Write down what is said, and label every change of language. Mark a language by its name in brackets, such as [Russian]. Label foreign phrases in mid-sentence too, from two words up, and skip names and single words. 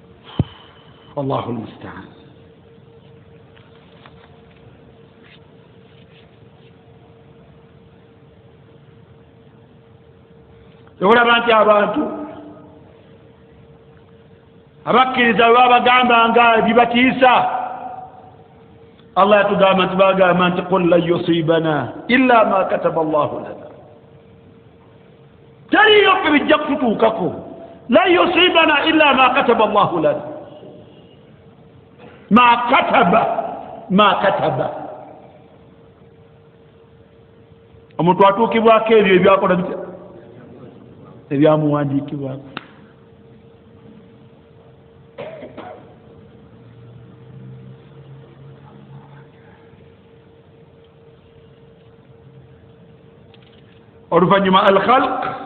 [Arabic] الله المستعان. [Ganda] olaba nti abantu abakkiriza babagamba nga bibatiisa Allah yatugamba nti bagamba nti [Arabic] قل لن يصيبنا إلا ما كتب الله لنا [Ganda] taliyo ffe bijja kututuukako [Arabic] لن يصيبنا إلا ما كتب الله لنا ما كتب [Ganda] omuntu atuukibwako ebyo ebyakola bitya ebyamuwandiikibwako oluvannyuma al-khalq